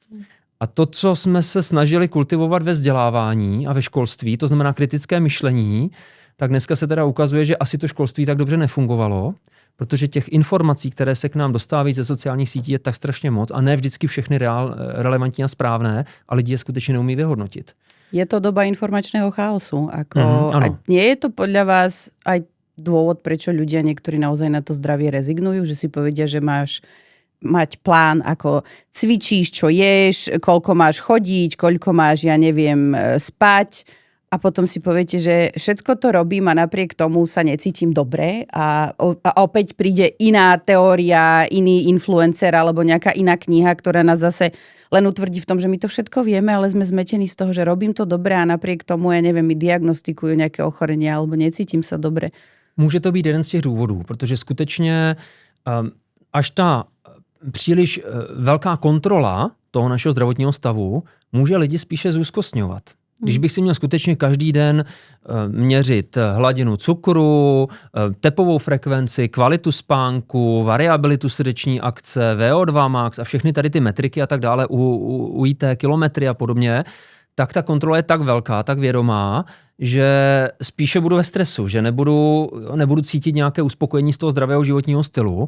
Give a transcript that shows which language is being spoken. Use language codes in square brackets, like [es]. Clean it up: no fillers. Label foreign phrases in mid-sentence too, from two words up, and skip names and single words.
[cs] A to, co jsme se snažili kultivovat ve vzdělávání a ve školství, to znamená kritické myšlení, tak dneska se teda ukazuje, že asi to školství tak dobře nefungovalo, protože těch informací, které se k nám dostávají ze sociálních sítí, je tak strašně moc a ne vždycky všechny relevantní a správné a lidi je skutečně neumí vyhodnotit. [sk] Je to doba informačného chaosu. A nie je to podľa vás aj dôvod, prečo ľudia niektorí naozaj na to zdravie rezignujú, že si povedia, že máš mať plán, ako cvičíš, čo ješ, koľko máš chodiť, koľko máš, ja neviem, spať a potom si poviete, že všetko to robím a napriek tomu sa necítim dobre a opäť príde iná teória, iný influencer alebo nejaká iná kniha, ktorá nás zase len utvrdí v tom, že my to všetko vieme, ale sme zmetení z toho, že robím to dobre a napriek tomu, ja neviem, mi diagnostikujú nejaké ochorenia alebo necítim sa dobre. [cs] Může to být jeden z těch důvodů, protože skutečně až ta příliš velká kontrola toho našeho zdravotního stavu může lidi spíše zúzkostňovat. Když bych si měl skutečně každý den měřit hladinu cukru, tepovou frekvenci, kvalitu spánku, variabilitu srdeční akce, VO2 max a všechny tady ty metriky a tak dále, UIT, kilometry a podobně, tak ta kontrola je tak velká, tak vědomá, že spíše budu ve stresu, že nebudu cítit nějaké uspokojení z toho zdravého životního stylu.